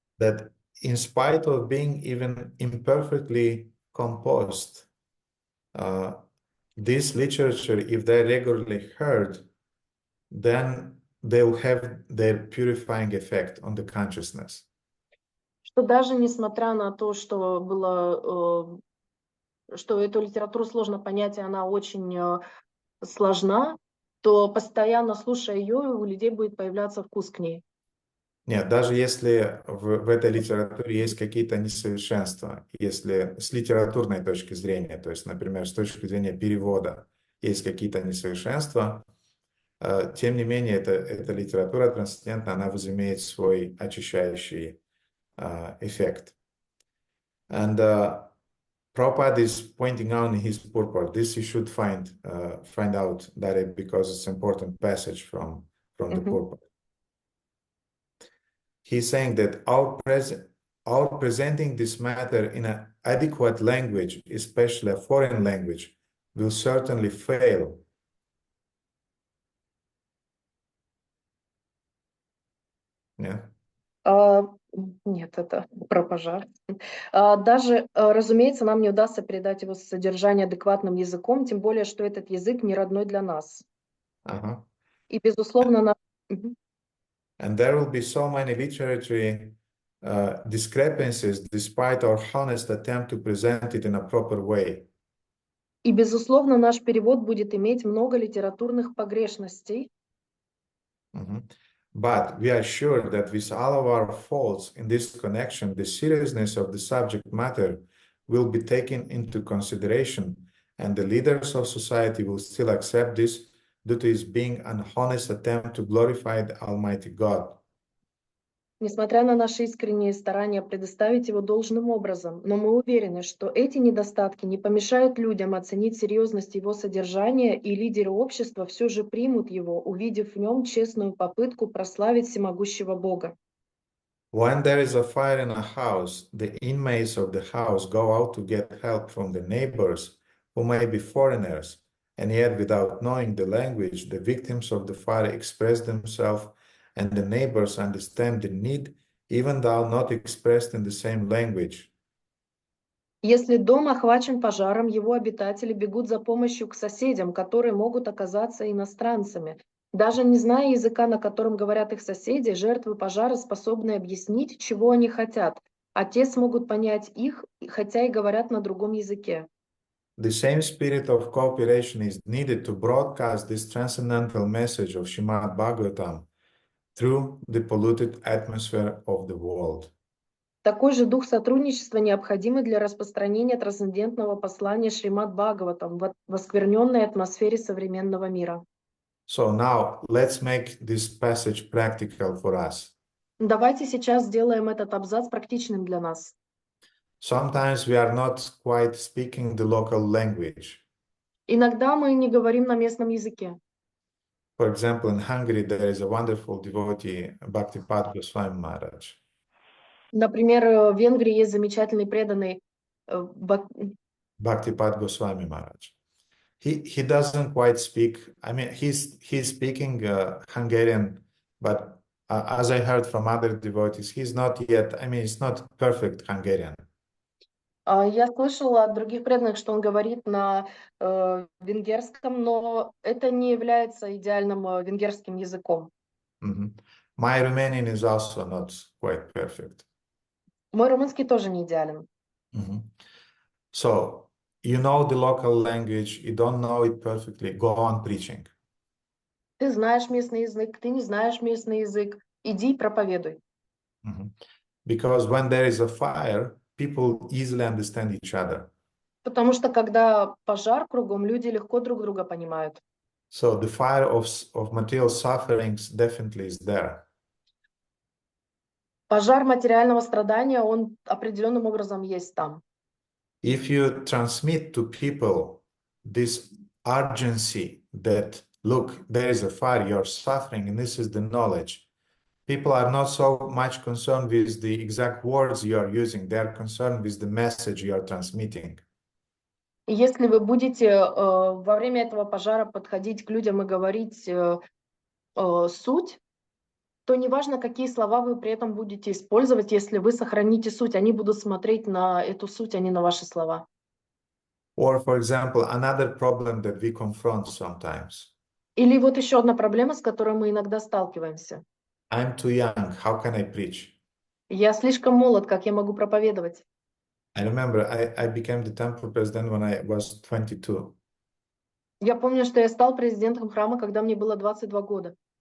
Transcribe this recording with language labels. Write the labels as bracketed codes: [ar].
[en] That in spite of being even imperfectly composed, this literature, if they're regularly heard, then they'll have their purifying effect on the consciousness. [ru] что даже несмотря на то, что было, что эту литературу сложно понять, и она очень сложна, то постоянно слушая ее, у людей будет появляться вкус к ней. Нет, даже если в этой литературе есть какие-то несовершенства, если с литературной точки зрения, то есть, например, с точки зрения перевода, есть какие-то несовершенства, тем не менее, эта литература трансцендентная, она возымеет свой очищающий эффект. [en] And Prabhupada is pointing out in his purport, this you should find out that because it's an important passage from the purport. He's saying that our presenting this matter in an adequate language, especially a foreign language, will certainly fail. Yeah. [ru] Нет, это про пожар. Даже, разумеется, нам не удастся передать его содержание адекватным языком, тем более, что этот язык не родной для нас. И, безусловно, [en] And there will be so many literary discrepancies despite our honest attempt to present it in a proper way. [ru] И, безусловно, наш перевод будет иметь много литературных погрешностей. [en] But we are sure that with all of our faults in this connection, the seriousness of the subject matter will be taken into consideration, and the leaders of society will still accept this due to its being an honest attempt to glorify the Almighty God. [ru] Несмотря на наши искренние старания предоставить его должным образом, но мы уверены, что эти недостатки не помешают людям оценить серьезность его содержания, и лидеры общества все же примут его, увидев в нем честную попытку прославить всемогущего Бога. [en] When there is a fire in a house, the inmates of the house go out to get help from the neighbors, who may be foreigners, And yet, without knowing the language, the victims of the fire express themselves, and the neighbors understand the need, even though not expressed in the same language. [ru] Если дом охвачен пожаром, его обитатели бегут за помощью к соседям, которые могут оказаться иностранцами. Даже не зная языка, на котором говорят их соседи, жертвы пожара способны объяснить, чего они хотят, а те смогут понять их, хотя и говорят на другом языке. [en] The same spirit of cooperation is needed to broadcast this transcendental message of Shrimad-Bhagavatam through the polluted atmosphere of the world. [ru] Такой же дух сотрудничества необходимый для распространения трансцендентного послания Шримад-Бхагаватам в оскверненной атмосфере современного мира. [en] So now let's make this passage practical for us. [ru] Давайте сейчас сделаем этот абзац практичным для нас. [en] Sometimes we are not quite speaking the local language. [ru] Иногда мы не говорим на местном языке. [en] For example, in Hungary, there is a wonderful devotee, Bhaktipad Goswami Maharaj. [ru] Например, в Венгрии есть замечательный преданный [en] Bhaktipad Goswami Maharaj. He doesn't quite speak. I mean, he's speaking Hungarian, but as I heard from other devotees, he's not yet. I mean, it's not perfect Hungarian. [ru] Я слышала от других преданных, что он говорит на венгерском, но это не является идеальным венгерским языком. [en] My Romanian is also not quite perfect. [ru] Мой румынский тоже не идеален. [en] So, you know the local language, you don't know it perfectly, go on preaching. [ru] Ты знаешь местный язык, ты не знаешь местный язык, иди проповедуй. [en] Because when there is a fire, people easily understand each other. [ru] Потому что когда пожар кругом, люди легко друг друга понимают. [en] So the fire of material sufferings definitely is there. [ru] Пожар материального страдания, он определенным образом есть там. [en] If you transmit to people this urgency that, look, there is a fire, you're suffering, and this is the knowledge, people are not so much concerned with the exact words you are using. They are concerned with the message you are transmitting. [ru] Если вы будете во время этого пожара подходить к людям и говорить суть, то неважно, какие слова вы при этом будете использовать, если вы сохраните суть, они будут смотреть на эту суть, а не на ваши слова. [en] Or, for example, another problem that we confront sometimes. [ru] Или вот еще одна проблема, с которой мы иногда сталкиваемся. [en] I'm too young, how can I preach? [ru] Я слишком молод, как я могу проповедовать? [en] I remember I became the temple president when I was 22. [ru] Я помню, что я стал президентом храма, когда мне было 22 года.